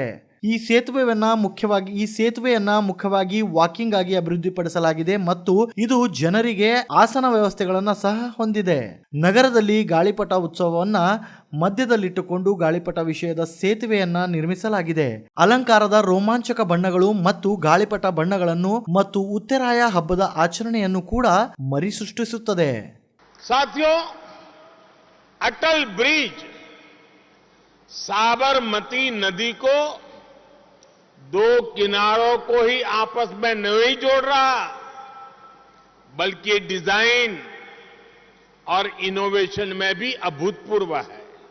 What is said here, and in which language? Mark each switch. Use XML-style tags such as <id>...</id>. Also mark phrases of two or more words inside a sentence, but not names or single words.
<kn>ಈ ಸೇತುವೆಯನ್ನ ಮುಖ್ಯವಾಗಿ ವಾಕಿಂಗ್ ಆಗಿ ಅಭಿವೃದ್ಧಿಪಡಿಸಲಾಗಿದೆ ಮತ್ತು ಇದು ಜನರಿಗೆ ಆಸನ ವ್ಯವಸ್ಥೆಗಳನ್ನು ಸಹ ಹೊಂದಿದೆ. ನಗರದಲ್ಲಿ ಗಾಳಿಪಟ ಉತ್ಸವವನ್ನ ಮಧ್ಯದಲ್ಲಿಟ್ಟುಕೊಂಡು ಗಾಳಿಪಟ ವಿಷಯದ ಸೇತುವೆಯನ್ನ ನಿರ್ಮಿಸಲಾಗಿದೆ. ಅಲಂಕಾರದ ರೋಮಾಂಚಕ ಬಣ್ಣಗಳು ಮತ್ತು ಗಾಳಿಪಟ ಬಣ್ಣಗಳನ್ನು ಮತ್ತು ಉತ್ತರಾಯ ಹಬ್ಬದ ಆಚರಣೆಯನ್ನು ಕೂಡ ಮರುಸೃಷ್ಟಿಸುತ್ತದೆ.</kn> <hi>साथियों, अटल ब्रिज साबरमती नदी को दो किनारों को ही आपस में नहीं जोड़ रहा, बल्कि डिजाइन और इनोवेशन में भी अभूतपूर्व है.</hi>